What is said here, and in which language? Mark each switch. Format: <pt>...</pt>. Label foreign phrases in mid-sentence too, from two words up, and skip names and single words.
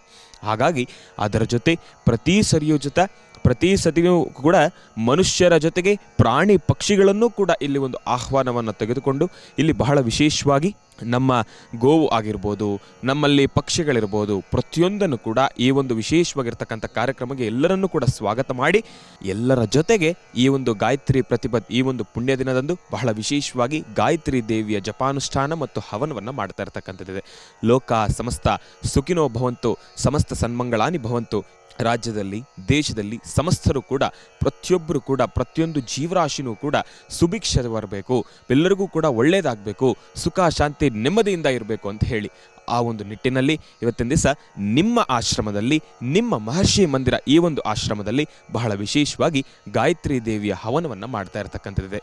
<kn>ಹಾಗಾಗಿ ಅದರ ಜೊತೆ ಪ್ರತಿ ಸತಿಯೂ ಕೂಡ ಮನುಷ್ಯರ ಜೊತೆಗೆ ಪ್ರಾಣಿ ಪಕ್ಷಿಗಳನ್ನು ಕೂಡ ಇಲ್ಲಿ ಒಂದು ಆಹ್ವಾನವನ್ನು ತೆಗೆದುಕೊಂಡು ಇಲ್ಲಿ ಬಹಳ ವಿಶೇಷವಾಗಿ ನಮ್ಮ ಗೋವು ಆಗಿರ್ಬೋದು, ನಮ್ಮಲ್ಲಿ ಪಕ್ಷಿಗಳಿರ್ಬೋದು, ಪ್ರತಿಯೊಂದನ್ನು ಕೂಡ ಈ ಒಂದು ವಿಶೇಷವಾಗಿರ್ತಕ್ಕಂಥ ಕಾರ್ಯಕ್ರಮಕ್ಕೆ ಎಲ್ಲರನ್ನೂ ಕೂಡ ಸ್ವಾಗತ ಮಾಡಿ ಎಲ್ಲರ ಜೊತೆಗೆ ಈ ಒಂದು ಗಾಯತ್ರಿ ಪ್ರತಿಪತ್ ಈ ಒಂದು ಪುಣ್ಯ ದಿನದಂದು ಬಹಳ ವಿಶೇಷವಾಗಿ ಗಾಯತ್ರಿ ದೇವಿಯ ಜಪಾನುಷ್ಠಾನ ಮತ್ತು ಹವನವನ್ನು ಮಾಡ್ತಾ ಇರ್ತಕ್ಕಂಥದ್ದಿದೆ.</kn> <sa>ಲೋಕ ಸಮಸ್ತ ಸುಖಿನೋ ಭವಂತು, ಸಮಸ್ತ ಸನ್ಮಂಗಳಾನಿ ಭವಂತು.</sa> <kn>ರಾಜ್ಯದಲ್ಲಿ, ದೇಶದಲ್ಲಿ ಸಮಸ್ತರು ಕೂಡ ಪ್ರತಿಯೊಬ್ಬರು ಕೂಡ ಪ್ರತಿಯೊಂದು ಜೀವರಾಶಿನೂ ಕೂಡ ಸುಭಿಕ್ಷೆ ಬರಬೇಕು, ಎಲ್ಲರಿಗೂ ಕೂಡ ಒಳ್ಳೆಯದಾಗಬೇಕು, ಸುಖ ಶಾಂತಿ ನೆಮ್ಮದಿಯಿಂದ ಇರಬೇಕು ಅಂತ ಹೇಳಿ ಆ ಒಂದು ನಿಟ್ಟಿನಲ್ಲಿ ಇವತ್ತಿನ ದಿವಸ ನಿಮ್ಮ ಆಶ್ರಮದಲ್ಲಿ, ನಿಮ್ಮ ಮಹರ್ಷಿ ಮಂದಿರ ಈ ಒಂದು ಆಶ್ರಮದಲ್ಲಿ ಬಹಳ ವಿಶೇಷವಾಗಿ ಗಾಯತ್ರಿ ದೇವಿಯ ಹವನವನ್ನು ಮಾಡ್ತಾ ಇರತಕ್ಕಂಥದ್ದಿದೆ.</kn>